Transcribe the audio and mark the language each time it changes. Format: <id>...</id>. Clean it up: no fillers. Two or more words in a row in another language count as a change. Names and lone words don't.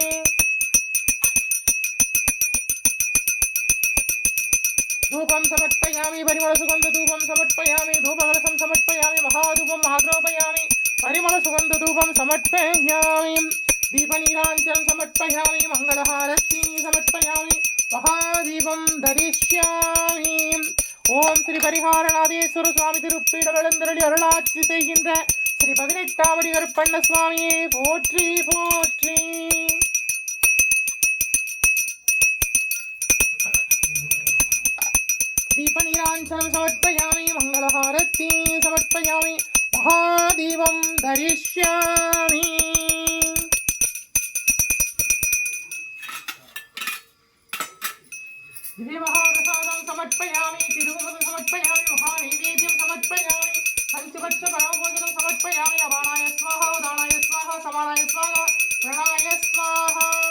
<sa>धूपं समर्पयामि परिमल सुगंध धूपं समर्पयामि धूपकलशं समर्पयामि महाधूपं महाघ्रोपयामि परिमल सुगंध धूपं समर्पयामि. दीपनीराञ्जनं समर्पयामि मंगलहारति समर्पयामि महादीपं दरिष्यामि.</sa> <ta>ஓம் ஸ்ரீ பரிஹாரநாதேஸ்வர ஸ்வாமி திருப்பீடம் எழுந்தருளி அருளாட்சி செய்கின்ற ஸ்ரீ 18ஆம் கருப்பண்ண சுவாமியே போற்றி போற்றி.</ta> <sa>दीपनीराञ्जनं समर्पयामि मङ्गलहारती समर्पयामि महादीपं धरिष्यामि. दिव्यमहाप्रसादं समर्पयामि तिरुमलं समर्पयामि महानैवेद्यं समर्पयामि पञ्चपक्षपरमभोजनं समर्पयामि अपानाय स्वाहा उदानाय स्वाहा समानाय स्वाहा प्रणाय स्वाहा.</sa>